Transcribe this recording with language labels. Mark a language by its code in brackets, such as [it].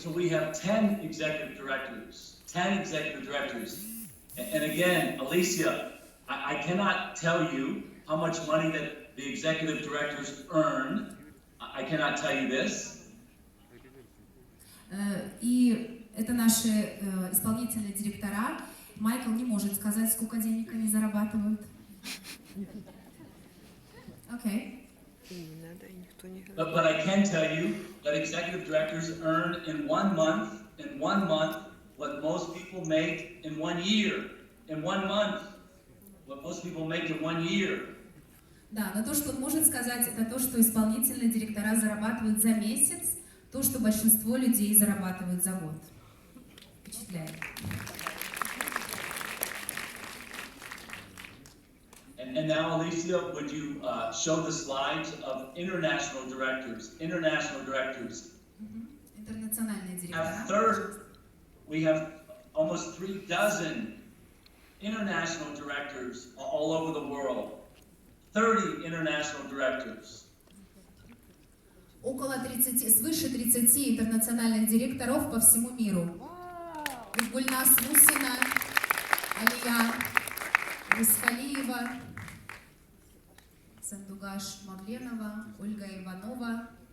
[en] So we have 10 executive directors. 10 executive directors. And again, Alicia, I cannot tell you how much money that the executive directors earn. I cannot tell you this. [ru] И это наши исполнительные директора. Майкл не может сказать, сколько денег они зарабатывают. Окей. [en] But I can tell you that executive directors earn in one month what most people make in 1 year. In 1 month, what most people make in 1 year. [ru] Да, но то, что он может сказать, это то, что исполнительные директора зарабатывают за месяц, то, что большинство людей зарабатывают за год. Впечатляет. [en] And now, Alicia, would you show the slides of international directors? International directors. [ru] Интернациональные директора. [en] We have almost 36 international directors all over the world. 30 international directors. [ru] Около 30, свыше 30 интернациональных директоров по всему миру. Гульнас Мусина, Алия Исхалиева, Сандугаш Мавленова, Ольга Иванова.